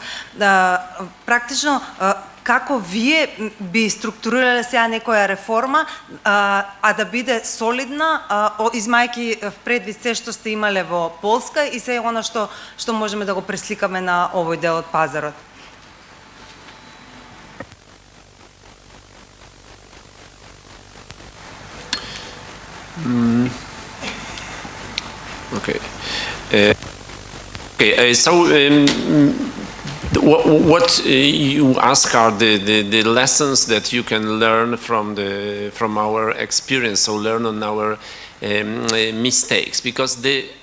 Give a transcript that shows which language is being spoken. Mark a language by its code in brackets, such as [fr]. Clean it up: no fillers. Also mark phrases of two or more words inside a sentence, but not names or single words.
[mk] Практично, како вие би структурирале сега некоја реформа, а да биде солидна, измајки предвид се што сте имале во Полска и се оно што можеме да го пресликаме на овој дел од пазарот? [en] Okay. So what you ask are the lessons that you can learn from our experience, so learn on our mistakes, because the